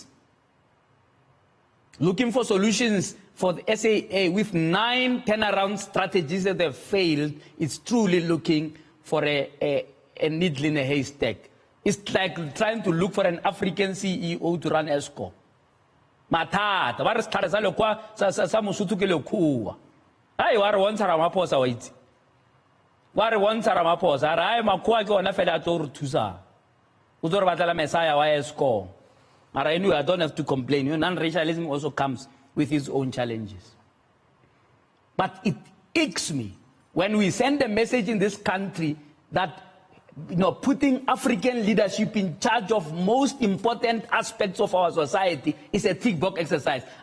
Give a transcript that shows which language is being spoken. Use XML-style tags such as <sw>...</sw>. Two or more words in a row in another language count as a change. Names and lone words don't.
<en>Looking for solutions for the SAA with 9 turnaround strategies that have failed. It's truly looking for a needle in a haystack. It's like trying to look for an African CEO to run ESCO.</en> <st>Matata, ba re setlhare sa lekwa sa Mosotho ke lekgowa. Ai wa re bontsha Ramaphosa wa itse. Wa re bontsha Ramaphosa re ai makgowa ke ona fela a tlo re thusa. O tlo re batlela Messiah wa ESCO.</st> <en>Mara anyway, I don't have to complain. Non-racialism also comes with its own challenges. But it icks me when we send a message in this country that putting African leadership in charge of most important aspects of our society is a tick box exercise.</en>